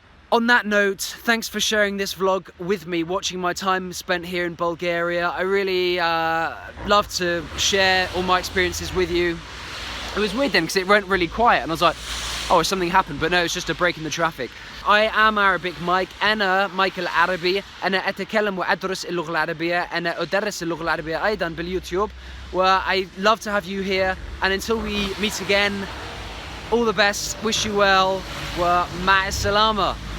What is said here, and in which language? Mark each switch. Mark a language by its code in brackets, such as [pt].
[en] On that note, thanks for sharing this vlog with me, watching my time spent here in Bulgaria. I really love to share all my experiences with you. It was weird then because it went really quiet and I was like, oh, something happened, but no, it's just a break in the traffic. I am Arabic Mike. [ar] أنا مايك العربي. أنا أتكلم وأدرس اللغة العربية. أنا أدرس اللغة العربية أيضا باليوتيوب. [en] Well, I love to have you here, and until we meet again, all the best, wish you well, [ar] ومع السلامة.